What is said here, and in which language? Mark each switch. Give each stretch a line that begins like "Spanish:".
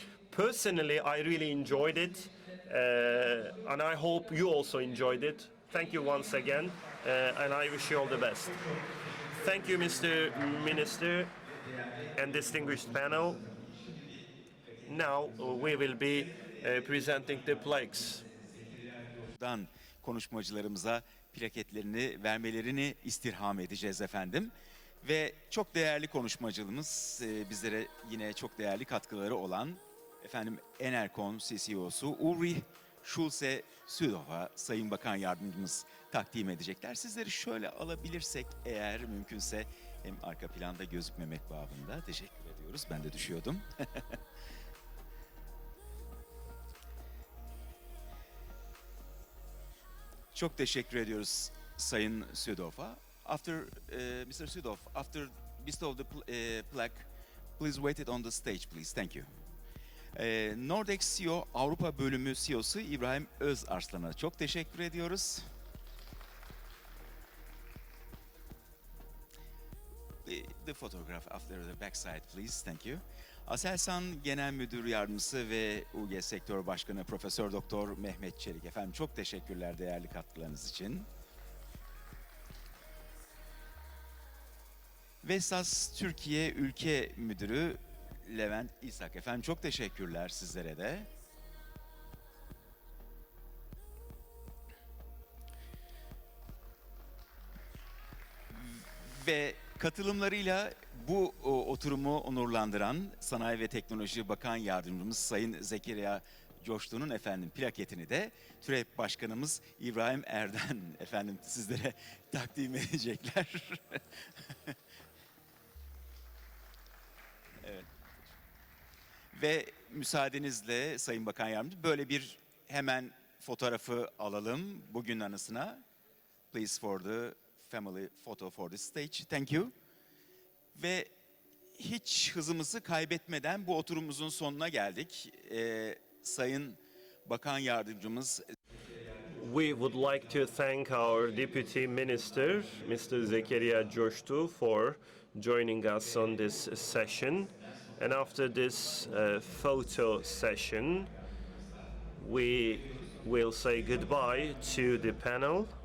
English: Personally, I really enjoyed it. And I hope you also enjoyed it. Thank you once again, and I wish you all the best. Thank you, Mr. Minister and distinguished panel. Now we will be presenting the plaques.
Turkish: Konuşmacılarımıza plaketlerini vermelerini istirham edeceğiz efendim. Ve çok değerli konuşmacımız, bizlere yine çok değerli katkıları olan efendim Enercon CCO'su Ulrich Schulze-Südhoff'a Sayın Bakan Yardımcımız takdim edecekler. Sizleri şöyle alabilirsek eğer mümkünse, hem arka planda gözükmemek babında teşekkür ediyoruz. Ben de düşüyordum. Çok teşekkür ediyoruz Sayın Südhoff'a.
English: Mr. Südhoff, after bestow the plaque, please wait it on the stage, please. Thank you.
Turkish: Nordex CEO Avrupa Bölümü CEO'su İbrahim Özarslan'a çok teşekkür ediyoruz.
English: The photograph after the backside, please. Thank you.
Turkish: Aselsan Genel Müdür Yardımcısı ve UG Sektör Başkanı Profesör Doktor Mehmet Çelik efendim, çok teşekkürler değerli katkılarınız için. Vestas Türkiye Ülke Müdürü Levent İshak efendim, çok teşekkürler sizlere de. Ve katılımlarıyla bu oturumu onurlandıran Sanayi ve Teknoloji Bakan Yardımcımız Sayın Zekeriya Coştun'un efendim plaketini de TÜREP Başkanımız İbrahim Erden efendim sizlere takdim edecekler. Evet. Ve müsaadenizle Sayın Bakan Yardımcı, böyle bir hemen fotoğrafı alalım bugün anısına.
English: Please for the family photo for the stage. Thank you.
Turkish: Ve hiç hızımızı kaybetmeden bu oturumumuzun sonuna geldik. Sayın Bakan Yardımcımız.
English: We would like to thank our Deputy Minister, Mr. Zekeriya Coştu, for joining us on this session. And after this photo session, we will say goodbye to the panel.